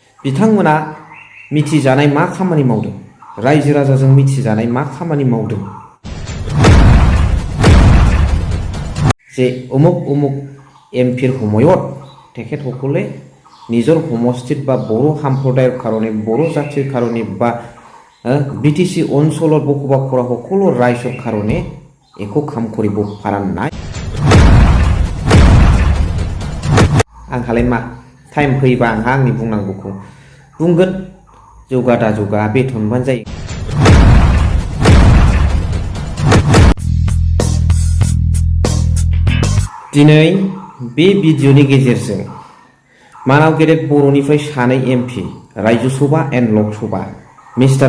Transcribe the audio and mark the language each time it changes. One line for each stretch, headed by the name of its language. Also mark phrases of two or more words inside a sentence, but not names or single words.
Bodo: बिथांमोना मिथिजानाय मा खामानि मावदों, रायजो राजाजों मिथिजानाय मा खामानि मावदों जे उमुक उमुक एमपिर
Assamese: সময়ত তেখেতসকলে নিজৰ সমষ্টিত বা বড়ো সম্প্ৰদায়ৰ কাৰণে, বড়ো জাতিৰ কাৰণে বা বিটিসি অঞ্চলত বসবাস কৰা সকলো ৰাইজৰ কাৰণে একো কাম কৰিব পৰা নাই।
Bodo: आंहालाय मा टाइम फैबा आंहा आंनि बुंनांगौखौ बुंगोन, जौगा दा जौगा बेथनबानो जायो। दिनै बे भिडिअनि गेजेरजों मानाव गेदेर बर'निफ्राय सानै एमपि रायजो सभा एन्ड लक सभा मिस्टार